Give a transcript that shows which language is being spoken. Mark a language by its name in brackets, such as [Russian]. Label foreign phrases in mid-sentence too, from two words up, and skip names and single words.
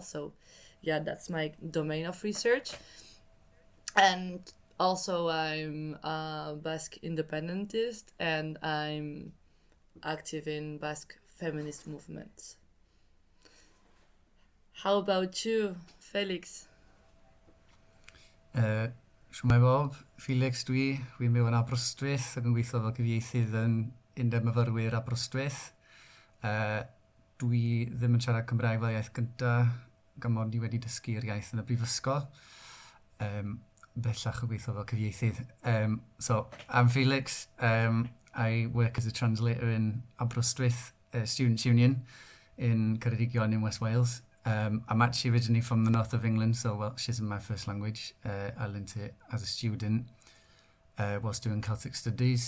[English] So yeah, that's my domain of research. And also I'm a Basque independentist, and I'm active in Basque feminist movements. How about you, Felix? [Welsh] Siwmai bob, Felix dwi'n byw yn Aberystwyth ac yn gweithio fel cyfieithydd yn undeb myfyrwyr Aberystwyth. Dwi ddim yn siarad Cymraeg fel iaith gyntaf, gan mod i wedi dysgu'r iaith yn y brifysgol. Bellach o gweithio fel cyfieithydd. [English] So, I'm Felix. I work as a translator in Aberystwyth Students' Union in Ceredigion in West Wales. I'm actually originally from the north of England, so Welsh isn't my first language. I learned it as a student whilst doing Celtic studies.